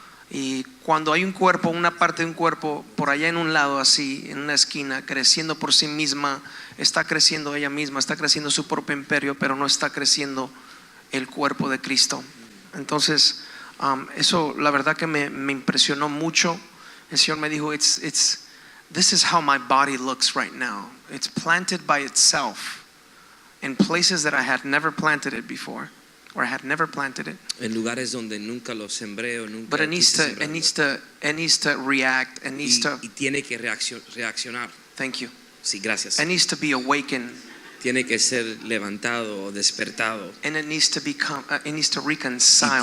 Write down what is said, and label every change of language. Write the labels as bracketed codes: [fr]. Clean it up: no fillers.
[es] Y cuando hay un cuerpo, una parte de un cuerpo por allá en un lado, así, en una esquina, creciendo por sí misma, está creciendo ella misma, está creciendo su propio imperio, pero no está creciendo el cuerpo de Cristo. Entonces, eso la verdad que me impresionó mucho. El Señor me dijo, [en] this is how my body looks right now. It's planted by itself in places that I had never planted it before, or I had never planted it. [es] En lugares donde nunca lo sembré o nunca. [en] But it needs to react. It needs to. [es] Y tiene que reaccionar. [en] Thank you. [es] Sí, gracias. [en] It needs to be awakened. [es] Tiene que ser levantado o despertado. [en] And it needs to [es] Y [en] reconcile